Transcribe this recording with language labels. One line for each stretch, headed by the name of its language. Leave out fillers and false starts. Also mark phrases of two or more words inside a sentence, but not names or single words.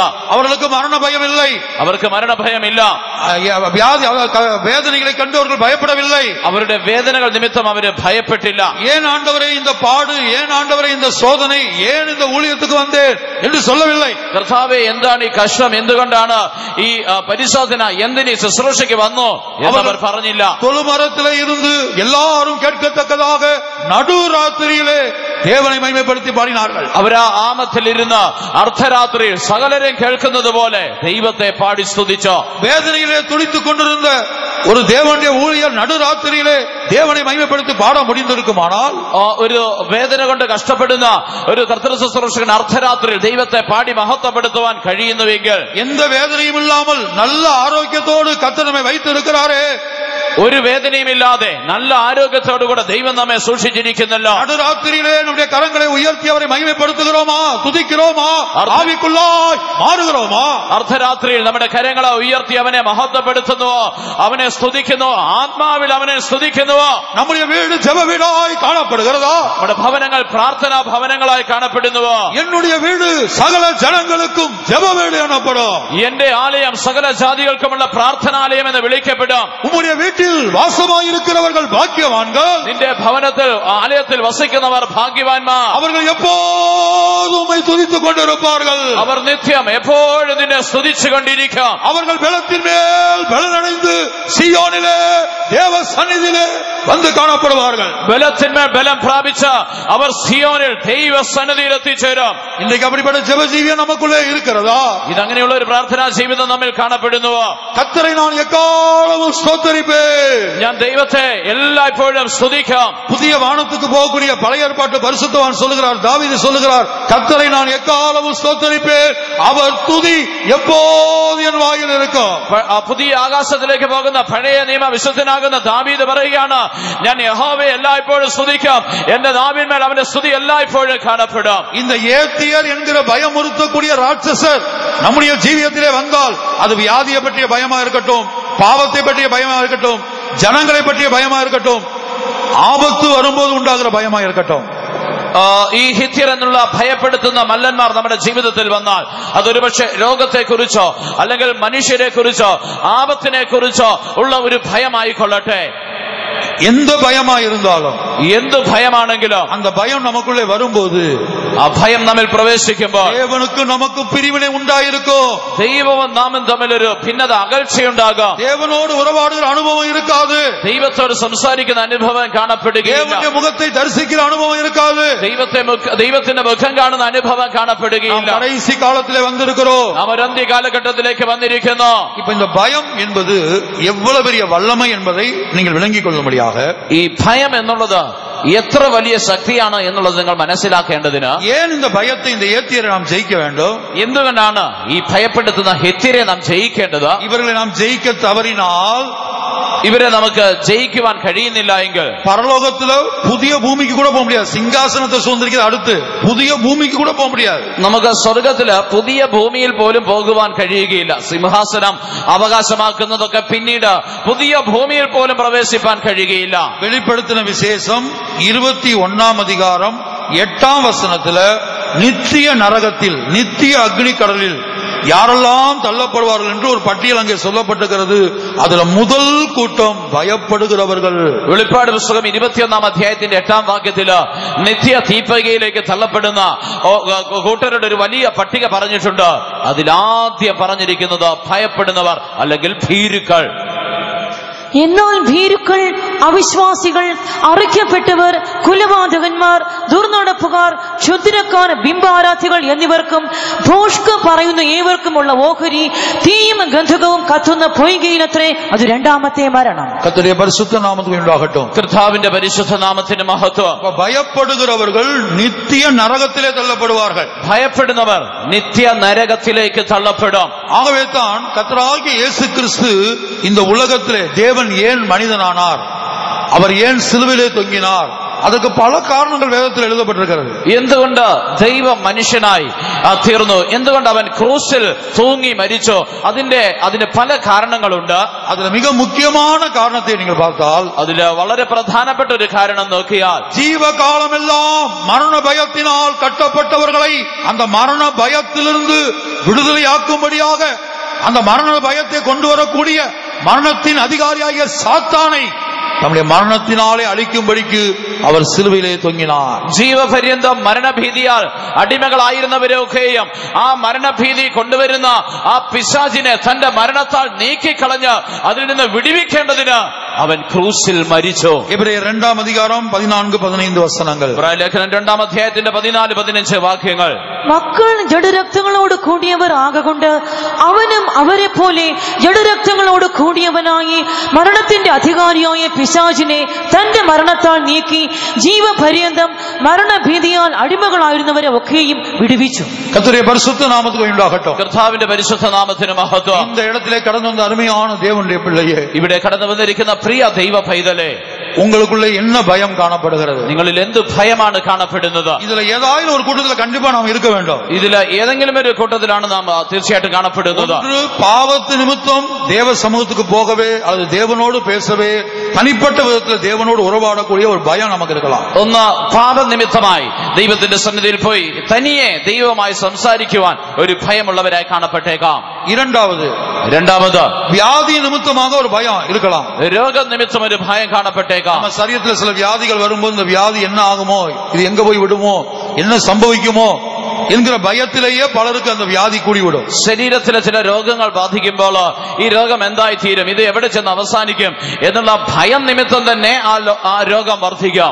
Tamil: அவர்களுக்கு மரண பயம் இல்லை,
Malayalam: അവർക്ക് മരണഭയമില്ല.
Tamil: வேதனைகளை கண்டு அவர்கள் பயப்படவில்லை.
Malayalam: അവരുടെ വേദനകൾ നിമിത്തം അവര് ഭയപ്പെട്ടില്ല.
Tamil: ஏன் ஆண்டவரே இந்த பாடு, ஏன் ஆண்டவரே இந்த சோதனை, ஏன் இந்த ஊழியத்துக்கு வந்தேன் என்று சொல்லவில்லை.
Malayalam: കർത്താവേ എന്താണ് ഈ കഷ്ടം, എന്തുകൊണ്ടാണ് ഈ പരിശോധന, എന്തിനീ ശുശ്രൂഷയ്ക്ക് വന്നു എന്നവർ പറഞ്ഞില്ല.
Tamil: தொழுமரத்திலே இருந்து எல்லாரும் கேட்கத்தக்கதாக நடுராத்திரியிலே தேவனை மகிமைப்படுத்தி பாடினார்கள்.
Malayalam: അവർ ആ ആമത്തിലിരുന്ന് അർദ്ധരാത്രിയിൽ സകലരെയും കേൾക്കുന്നത് പോലെ ദൈവത്തെ പാടി സ്തുതിച്ചു.
Tamil: வேதனையிலே துடித்துக் கொண்டிருந்த ஒரு தேவனுடைய ஊழியர் நடுராத்திரியிலே தேவனை மகிமைப்படுத்தி பாட முடிந்திருக்குமானால்,
Malayalam: ഒരു വേദന കൊണ്ട് കഷ്ടപ്പെടുന്ന ഒരു കർത്തൃ ശുശ്രൂഷകൻ അർദ്ധരാത്രിയിൽ ദൈവത്തെ പാടി മഹത്വപ്പെടുത്തുവാൻ കഴിയുന്നുവെങ്കിൽ,
Tamil: எந்த வேதனையும் இல்லாமல் நல்ல ஆரோக்கியத்தோடு கர்த்தர் நம்மை வைத்திருக்கிறாரே,
Malayalam: ഒരു വേദനയുമില്ലാതെ നല്ല ആരോഗ്യത്തോടുകൂടെ ദൈവം നമ്മെ സൂക്ഷിച്ചിരിക്കുന്നല്ലോ.
Tamil: நடுராத்திரியிலே நம்முடைய கரங்களை உயர்த்தி அவரை மகிமைப்படுத்துகிறோமா, துதிக்கிறோமா, ஆவிக்குள்ளாய் மாறுகிறோமா?
Malayalam: അർദ്ധരാത്രിയിൽ നമ്മുടെ കരങ്ങളെ ഉയർത്തി അവനെ മഹത്വപ്പെടുത്തുന്നുവോ, അവനെ സ്തുതിക്കുന്നുവോ, ആത്മാവിൽ അവനെ സ്തുതിക്കുന്നുവോ?
Tamil: நம்முடைய வீடு ஜெப வீடாய் காணப்படுகிறதா?
Malayalam: നമ്മുടെ ഭവനങ്ങൾ പ്രാർത്ഥനാ ഭവനങ്ങളായി കാണപ്പെടുന്നുവോ?
Tamil: என்னுடைய வீடு சகல ஜனங்களுக்கும் ஜெப வீடு எனப்படும்.
Malayalam: എന്റെ ആലയം സകല ജാതികൾക്കുമുള്ള പ്രാർത്ഥനാലയം എന്ന് വിളിക്കപ്പെടും.
Tamil: உம்முடைய வீட்டில் வாசமாயிருக்கிறவர்கள் பாக்கியவான்கள்.
Malayalam: നിന്റെ ഭവനത്തിൽ ആലയത്തിൽ വസിക്കുന്നവർ ഭാഗ്യവാന്മാർ.
Tamil: அவர்கள் எப்போதும் உம்மை துதித்துக் கொண்டிருப்பார்கள்.
Malayalam: അവർ നിത്യം എപ്പോഴും നിന്നെ സ്തുതിച്ചു കൊണ്ടിരിക്കും.
Tamil: அவர்கள் பலத்தின் மேல் பலனடைந்து சீயோனிலே தேவ சந்நிதியிலே வந்து காணப்படுவார்கள்.
Malayalam: ബലത്തിന്മേൽ ബലം പ്രാപിച്ച് അവർ സിയോനിൽ ദൈവ സന്നിധിയിൽ എത്തിച്ചേരും.
Tamil: இன்றைக்கு அப்படிப்பட்ட ஜெப ஜீவியம் நமக்குள்ளே இருக்கிறதா?
Malayalam: ഇതങ്ങനെയുള്ള ഒരു പ്രാർത്ഥനാ ജീവിതം നമ്മിൽ കാണപ്പെടുന്നുവോ?
Tamil: கர்த்தரை நான் எக்காலமும் ஸ்தோத்திரிப்பேன்.
Malayalam: ഞാൻ ദൈവത്തെ എല്ലായ്പ്പോഴും സ്തുതിക്കാം.
Tamil: புதிய வானத்துக்கு போகக்கூடிய பழைய ஏற்பாட்டு பரிசுத்தவான் சொல்லுகிறார், தாவீது சொல்லுகிறார், கர்த்தரை நான் எக்காலமும் ஸ்தோத்திரிப்பேன், அவர் துதி எப்போது என் வாயில் இருக்கும்.
Malayalam: പുതിയ ആകാശത്തിലേക്ക് പോകുന്ന പഴയ നിയമ വിശുദ്ധനാകുന്ന ദാവീദ് പറയുകയാണ്, ഞാൻ യഹോവയെ എല്ലായ്പ്പോഴും സ്തുതിക്കാം, എന്റെ നാവിന്മേൽ അവന്റെ സ്തുതി എല്ലായ്പ്പോഴും കാണപ്പെടും.
Tamil: இந்த ஏத்தியர் என்கிற பயமுறுத்தக்கூடிய ராட்சசர் நம்முடைய ஜீவியத்திலே வந்தால், அது வியாதியை பற்றிய பயமா இருக்கட்டும், பாவத்தை பற்றிய பயமா இருக்கட்டும், ஜனங்களை பற்றிய பயமா இருக்கட்டும், ஆபத்து வரும்போது உண்டாகிற பயமா இருக்கட்டும்,
Malayalam: ഈ ഹിത്യർ എന്നുള്ള ഭയപ്പെടുത്തുന്ന മല്ലന്മാർ നമ്മുടെ ജീവിതത്തിൽ വന്നാൽ, അതൊരുപക്ഷെ രോഗത്തെക്കുറിച്ചോ അല്ലെങ്കിൽ മനുഷ്യരെ കുറിച്ചോ ആപത്തിനെ കുറിച്ചോ ഉള്ള ഒരു ഭയമായിക്കൊള്ളട്ടെ,
Tamil: எந்த பயமா இருந்தாலும்,
Malayalam: എന്ത് ഭയമാണെങ്കിലും
Tamil: அந்த பயம் நமக்குள்ளே வரும்போது,
Malayalam: ആ ഭയം നമ്മിൽ പ്രവേശിക്കുമ്പോൾ
Tamil: தேவனுக்கு நமக்கு பிரிவினை உண்டாயிருக்கும்.
Malayalam: ദൈവവും നാമും തമ്മിലൊരു ഭിന്നത, അകൽച്ചയുണ്ടാകാം.
Tamil: தேவனோடு உறவாடுகிற அனுபவம் இருக்காது.
Malayalam: ദൈവത്തോട് സംസാരിക്കുന്ന അനുഭവം കാണപ്പെടുകയില്ല.
Tamil: தேவனுடைய முகத்தை தரிசிக்கிற அனுபவம் இருக்காது.
Malayalam: ദൈവത്തിന്റെ മുഖം കാണുന്ന അനുഭവം കാണപ്പെടുകയില്ല.
Tamil: கடைசி காலத்திலே வந்திருக்கிறோம்.
Malayalam: നാം ഒരു അന്ത്യ കാലഘട്ടത്തിലേക്ക് വന്നിരിക്കുന്നു.
Tamil: இப்ப இந்த பயம் என்பது எவ்வளவு பெரிய வல்லமை என்பதை நீங்கள் விளங்கிக் கொள்ளும்படியாக,
Malayalam: ഈ ഭയം എന്നുള്ളത് എത്ര വലിയ ശക്തിയാണ് എന്നുള്ളത് നിങ്ങൾ മനസ്സിലാക്കേണ്ടതിന്,
Tamil: ஏன் இந்த பயத்தை, இந்த ஏத்தியரை நாம் ஜெயிக்க வேண்டும்?
Malayalam: എന്തുകൊണ്ടാണ് ഈ ഭയപ്പെടുത്തുന്ന ഹെത്യരെ നാം ജയിക്കേണ്ടത്?
Tamil: இவர்களை நாம் ஜெயிக்க தவறினால்,
Malayalam: ഇവരെ നമുക്ക് ജയിക്കുവാൻ കഴിയുന്നില്ല എങ്കിൽ
Tamil: பரலோகத்துல புதிய பூமிக்கு கூட போக முடியாது. சிங்காசனத்தை சுதந்திரிக்கிற அடுத்து புதிய பூமிக்கு கூட போக முடியாது.
Malayalam: നമുക്ക് സ്വർഗത്തില് പുതിയ ഭൂമിയിൽ പോലും പോകുവാൻ കഴിയുകയില്ല. സിംഹാസനം അവകാശമാക്കുന്നതൊക്കെ പിന്നീട് പുതിയ ഭൂമിയിൽ പോലും പ്രവേശിപ്പാൻ കഴിയുകയില്ല.
Tamil: வெளிப்படுத்தின விசேஷம் 21 அதிகாரம் 8 வசனத்துல நித்திய நரகத்தில், நித்திய அக்னி கடலில் யாரெல்லாம் தள்ளப்படுவார்கள் என்று ஒரு பட்டியல் அங்கே சொல்லப்பட்டிருக்கிறது. அதுல முதல் கூட்டம் பயப்படுகிறவர்கள்.
Malayalam: വെളിപ്പാട് പുസ്തകം 21 അധ്യായത്തിന്റെ 8 വാക്യത്തില് നിത്യ തീപ്പകയിലേക്ക് തള്ളപ്പെടുന്ന കൂട്ടരുടെ ഒരു വലിയ പട്ടിക പറഞ്ഞിട്ടുണ്ട്. അതിലാദ്യം പറഞ്ഞിരിക്കുന്നത് ഭയപ്പെടുന്നവർ അല്ലെങ്കിൽ ഭീരുക്കൾ. എന്നാൽ ഭീരുക്കൾ, അവിശ്വാസികൾ, അറുക്കപ്പെട്ടവർ, കുലപാതകന്മാർ, ദുർനടപ്പുകാർ, ക്ഷുദ്രക്കാർ, ബിംബാരാധികൾ എന്നിവർക്കും ഭോഷ്ക് പറയുന്ന ഏവർക്കുമുള്ള ഓഹരി തീയും ഗന്ധകവും കത്തുന്ന പൊയ്കയിലത്രേ. അത് രണ്ടാമത്തെ മരണം.
Tamil: கர்த்தருடைய பரிசுத்த நாமத்துக்கு உண்டாகட்டும்.
Malayalam: കർത്താവിന്റെ പരിശുദ്ധ നാമത്തിന് മഹത്വം.
Tamil: பயப்படுகிறவர்கள் நித்திய நரகத்திலே தள்ளப்படுவார்கள்.
Malayalam: ഭയപ്പെടുന്നവർ നിത്യ നരകത്തിലേക്ക് തള്ളപ്പെടും.
Tamil: ஆகவே தான் கர்த்தராகிய இயேசு கிறிஸ்து இந்த உலகத்திலே, தேவன் ஏன் மனிதனானார், அவர் ஏன் சிலுவையிலே தொங்கினார், அதற்கு பல காரணங்கள் வேதத்தில் எழுதப்பட்டிருக்கிறது.
Malayalam: എന്തുകൊണ്ട് ദൈവം മനുഷ്യനായി തീർന്നു, എന്തുകൊണ്ട് അവൻ ക്രൂസിൽ തൂങ്ങി മരിച്ചു, അതിന് പല കാരണങ്ങളുണ്ട്.
Tamil: அதுல மிக முக்கியமான காரணத்தை நீங்கள் பார்த்தால்,
Malayalam: അതില് വളരെ പ്രധാനപ്പെട്ട ഒരു കാരണം നോക്കിയാൽ,
Tamil: ஜீவகாலமெல்லாம் மரண பயத்தினால் கட்டப்பட்டவர்களை அந்த மரண பயத்திலிருந்து விடுதலையாக்கும்படியாக, அந்த மரண பயத்தை கொண்டு வரக்கூடிய மரணத்தின் அதிகாரியாகிய சாத்தானை நம்முடைய மரணத்தினாலே அழிக்கும்படிக்கு அவர் சிலுவையிலே தொங்கினார்.
Malayalam: ജീവപര്യന്തം മരണഭീതിയാൽ അടിമകളായിരുന്നവരെയൊക്കെയും ആ മരണഭീതി കൊണ്ടുവരുന്ന ആ പിശാചിനെ തന്റെ മരണത്താൽ നീക്കിക്കളഞ്ഞ് അതിൽ നിന്ന് വിടുവിക്കേണ്ടതിന് അവൻ ക്രൂസിൽ മരിച്ചു. എബ്രയർ 2 அதிகாரம் 14-15 വസനങ്ങൾ. ലേഖനം 2 അധ്യായത്തിന്റെ 14-15 വാക്യങ്ങൾ. മക്കൾ ജഡരക്തങ്ങളോട് കൂടിയവർ ആകൊണ്ട് അവനും അവരെ പോലെ ജഡരക്തങ്ങളോട് കൂടിയവനായി മരണത്തിന്റെ അധികാരിയായ പിശാചിനെ തന്റെ മരണത്താൽ നീക്കി ജീവപര്യന്തം മരണഭീതിയാൽ അടിമകളായിരുന്നവരെ ഒക്കെയും വിടുവിച്ചു.
Tamil: கர்த்தருடைய பரிசுத்த நாமத்துக்கு உண்டாகட்டும்.
Malayalam: കർത്താവിന്റെ പരിശുദ്ധ നാമത്തിന് മഹത്വം.
Tamil: இந்த இடத்திலே கடந்து வந்த அருமையான தேவனுடைய பிள்ளையே,
Malayalam: ഇവിടെ കടന്നു വന്നിരിക്കുന്ന പ്രിയ ദൈവ പൈതലേ,
Tamil: உங்களுக்குள்ளே என்ன பயம் காணப்படுகிறது?
Malayalam: നിങ്ങളിൽ എന്ത് ഭയമാണ് കാണപ്പെടുന്നത്?
Tamil: இதுல ஏதாவது ஒரு கூட்டத்துல கண்டிப்பா நாம் இருக்க வேண்டும்.
Malayalam: ഇതില് ഏതെങ്കിലും ഒരു കൂട്ടത്തിലാണ് നാം തീർച്ചയായിട്ടും കാണപ്പെടുന്നത്.
Tamil: ஒன்று, பாவத்து நிமித்தம் தேவ சமூகத்துக்கு போகவே அல்லது தேவனோடு பேசவே, தனிப்பட்ட விதத்தில் தேவனோடு உறவாடக்கூடிய ஒரு பயம் நமக்கு இருக்கலாம்.
Malayalam: ഒന്ന്, പാപനിമിത്തമായി ദൈവത്തിന്റെ സന്നിധിയിൽ പോയി തനിയെ ദൈവവുമായി സംസാരിക്കുവാൻ ഒരു ഭയമുള്ളവരായി കാണപ്പെട്ടേക്കാം.
Tamil: இரண்டாவது, வியாதி நிமித்தமாக ஒரு பயம் இருக்கலாம்.
Malayalam: രോഗനിമിത്തം ഒരു ഭയം കാണപ്പെട്ടേക്കാം.
Tamil: நம்ம சரீரத்தில் சில வியாதிகள் வரும்போது இந்த வியாதி என்ன ஆகுமோ, இது எங்க போய் விடுமோ, என்ன சம்பவிக்குமோ என்கிற பயத்திலேயே பலருக்கு அந்த வியாதி கூடிவிடும்.
Malayalam: ശരീരത്തിലെ ചില രോഗങ്ങൾ ബാധിക്കുമ്പോൾ ഈ രോഗം എന്തായി തീരും, ഇത് എവിടെ ചെന്ന് അവസാനിക്കും എന്നുള്ള ഭയം നിമിത്തം തന്നെ ആ രോഗം വർദ്ധിക്കാം.